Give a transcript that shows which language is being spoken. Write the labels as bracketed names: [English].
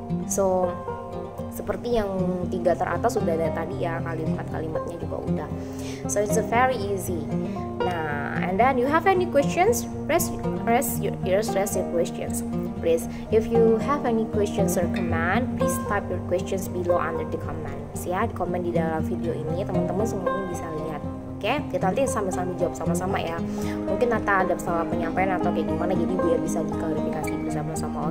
[Indonesian] So seperti yang 3 teratas sudah ada tadi ya, kalimatnya juga udah. [English] So it's a very easy. Nah, and then you have any questions? Press your questions. Please, if you have any questions or comment, please type your questions below under the comments ya. [Indonesian] Di komen di dalam video ini teman-teman semuanya bisa lihat. Oke, kita nanti sambil-sambil jawab sama-sama ya. Mungkin ada salah penyampaian atau kayak gimana, jadi biar bisa diklarifikasi bersama-sama.